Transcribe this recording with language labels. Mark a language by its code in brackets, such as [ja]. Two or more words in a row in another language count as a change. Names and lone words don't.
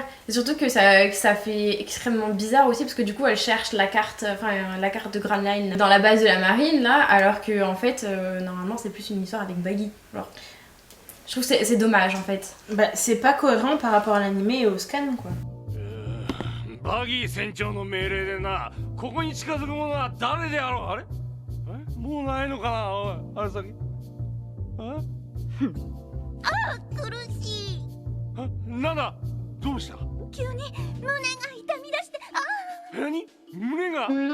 [fr] Et surtout que ça fait extrêmement bizarre aussi parce que du coup elle cherche la carte de Grand Line dans la base de la marine là, alors que en fait normalement c'est plus une histoire avec Baggy. Genre, je trouve que c'est dommage en fait. Bah c'est pas cohérent par rapport à l'animé et au scan quoi. [ja] Baggy 船長の命令でな、ここに近づく者は誰であろう。あれ？もうないのかな、おい、あれ先。苦しい。なんだ？どうした？急に胸が痛み出して、何？胸が？